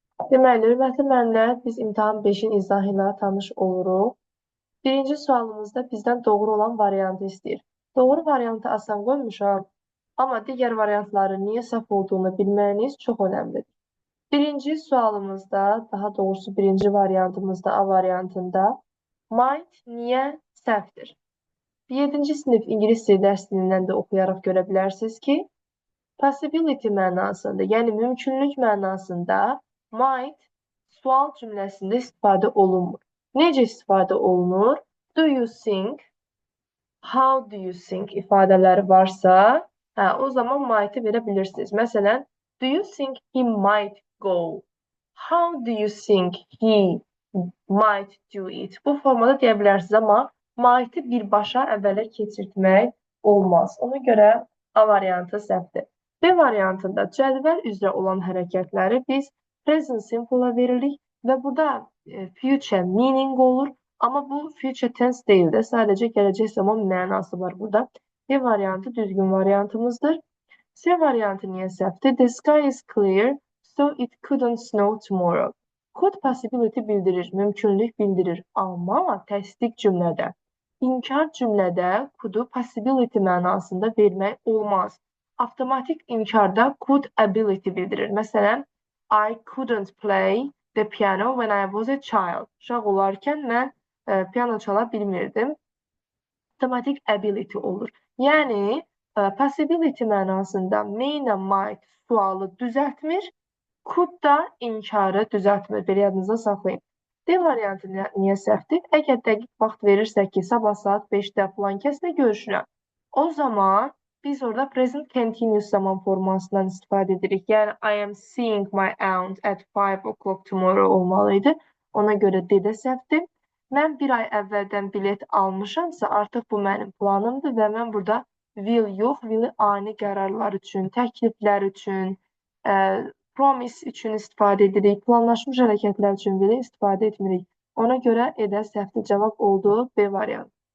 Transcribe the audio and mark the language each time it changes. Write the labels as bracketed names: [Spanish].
[Azerbaijani] Deməli, hörmətli müəllimlər, biz imtahan 5-in izahı ilə tanış oluruq. Birinci sualımızda bizdən doğru olan variantı istəyir. Doğru variantı asan qoymuşam, amma digər variantları niyə səhv olduğunu bilməyiniz çox önəmlidir. Birinci sualımızda, daha doğrusu birinci variantımızda, A variantında might niyə səhvdir? 7-ci sinif ingilis dili dərsindən də oxuyaraq görə bilərsiniz ki, possibility mənasında, yəni mümkünlük mənasında might sual cümləsində istifadə olunmur. Necə istifadə olunur? [English] Do you think, how do you think [Azerbaijani] ifadələri varsa, o zaman might'ı verə bilirsiniz. [English] Məsələn, do you think he might go? How do you think he might do it? [Azerbaijani] Bu formada deyə bilərsiniz, amma might'ı birbaşa əvvələ keçirtmək olmaz. Ona görə A variantı səhvdir. B variantında cədvəl üzrə olan hərəkətləri biz present simple-a veririk və burada future meaning olur. Amma bu future tense deyil də, sadəcə gələcək zaman mənası var burada. B variantı düzgün variantımızdır. C variantı niyə səhvdir? [English] The sky is clear, so it couldn't snow tomorrow. [Azerbaijani] Could possibility bildirir, mümkünlük bildirir. Amma təsdiq cümlədə, inkar cümlədə could'u possibility mənasında vermək olmaz. Avtomatik inkarda could ability bildirir. [English] Məsələn, I couldn't play the piano when I was a child. [Azerbaijani] Uşaq olarkən mən piano çala bilmirdim. Avtomatik ability olur. Yəni, possibility mənasında may ilə might sualı düzəltmir, could da inkarı düzəltmir. Belə yadınızda saxlayın. D variantı niyə səhvdir? Əgər dəqiq vaxt verirsək ki, sabah saat 5-də falan kəslə görüşürəm, o zaman biz orada present continuous zaman formasından istifadə edirik. [English] Yəni, I am seeing my aunt at 5 o'clock tomorrow olmalıydı. [Azerbaijani] Ona görə D də səhvdir. Mən bir ay əvvəldən bilet almışamsa, artıq bu mənim planımdır və mən burada will yox, will-i ani qərarlar üçün, təkliflər üçün, promise üçün istifadə edirik, planlaşmış hərəkətlər üçün will-i istifadə etmirik. Ona görə edə səhvli cavab oldu B variantı.